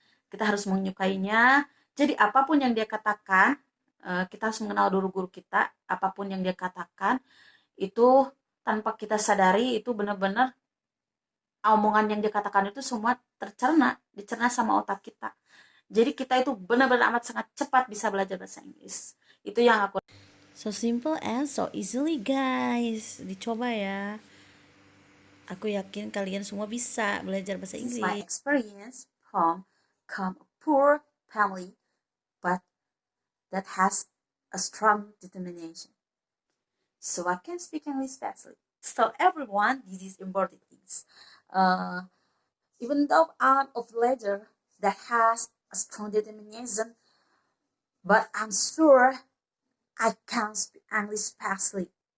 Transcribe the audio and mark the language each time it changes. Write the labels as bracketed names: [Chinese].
[Indonesian] Kita harus menyukainya. Jadi apapun yang dia katakan, kita harus mengenal dulu guru kita. Apapun yang dia katakan itu tanpa kita sadari itu benar-benar omongan yang dia katakan itu semua dicerna sama otak kita. Jadi kita itu benar-benar amat sangat cepat bisa belajar bahasa Inggris. Itu yang aku. [English] So simple and so easily guys. [Indonesian] Dicoba ya. Aku yakin kalian semua bisa belajar bahasa [English] This is my experience from a poor family, but that has a strong determination. So I can speak English fastly. So everyone, this is important things. Even though I'm a villager that has a strong determination, but I'm sure I can speak English fastly.